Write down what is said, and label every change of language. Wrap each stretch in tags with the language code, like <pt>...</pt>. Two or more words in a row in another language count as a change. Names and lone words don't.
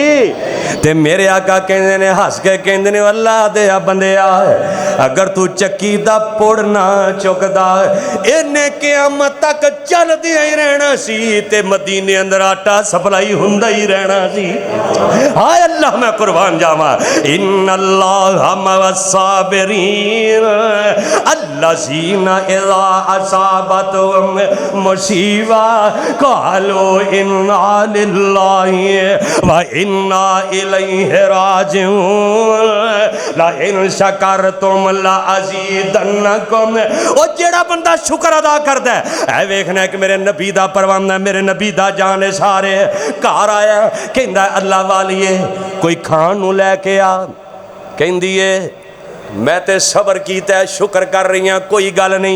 <pa>ਤੇ ਮੇਰੇ ਆਕਾ ਕਹੰਦੇ ਨੇ ਹੱਸ ਕੇ ਕਹੰਦੇ ਨੇ ਅੱਲਾਹ ਦੇ ਬੰਦਿਆ ਅਗਰ ਤੂ ਚੱਕੀ ਦਾ ਪੁੜ ਨਾ ਚੁੱਕਦਾ ਇਨ੍ਹੇਂ ਕ਼ਯਾਮਤ ਤਕ ਚਲਦਿਆ ਹੀ ਰਹਿਣਾ ਸੀ ਤੇ ਮਦੀਨੇ ਅੰਦਰ ਆਟਾ ਸਪਲਾਈ ਹੁੰਦਾ ਹੀ ਰਹਿਣਾ ਸੀ। ਹਾਏ ਅੱਲਾਹ ਮੈਂ ਕੁਰਬਾਨ ਜਾਵਾਂ।</pa> <ar>إن الله مع الصابرين الذين إذا أصابتهم مصيبة قالوا إنا لله وإنا إليه راجعون لئن شكرتم لأزيدنكم.</ar> <pa>ਓ ਜੇੜਾ ਬੰਦਾ ਸ਼ੁਕਰ ਅਦਾ ਕਰਦਾ ਹੈ, ਐ ਵੇਖਣਾ ਕਿ ਮੇਰੇ ਨਬੀ ਦਾ ਪਰਵਾਨਾ, ਮੇਰੇ ਨਬੀ ਦਾ ਜਾਨ ਸਾਰੇ। ਘਰ ਆਇਆ ਕਹੰਦਾ ਅੱਲਾਹ ਵਾਲੀਏ ਕੋਈ ਖਾਣ ਨੂੰ ਲੈਕੇ ਆ, ਕਹੰਦੀ ਹੈ ਮੈਂ ਤੇ ਸਬਰ ਕੀਤਾ, ਸ਼ੁਕਰ ਕਰ ਰਹੀ ਹਾਂ, ਕੋਈ ਗੱਲ ਨਹੀਂ।</pa>